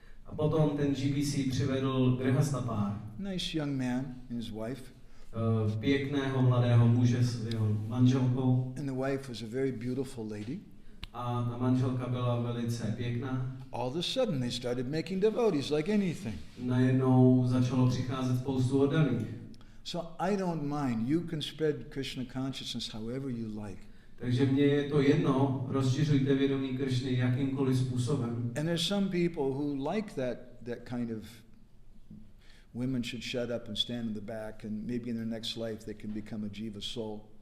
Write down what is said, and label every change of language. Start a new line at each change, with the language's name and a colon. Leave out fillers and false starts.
Czech: A potom ten GBC přivedl grihasta pár.
English: Nice young man and his wife.
Czech: Pěkného mladého muže s jeho manželkou.
English: And the wife was a very beautiful lady.
Czech: A ta manželka byla velice pěkná.
English: All of a sudden they started making devotees like anything.
Czech: Najednou začalo přicházet spoustu oddaných.
English: So I don't mind. You can spread Krishna consciousness however you like.
Czech: Takže mně je to jedno, rozšiřujte vědomí Kršny jakýmkoliv způsobem.
English: And there's some people who like that kind of women should shut up and stand in the back, and maybe in their next life they can become a jiva soul.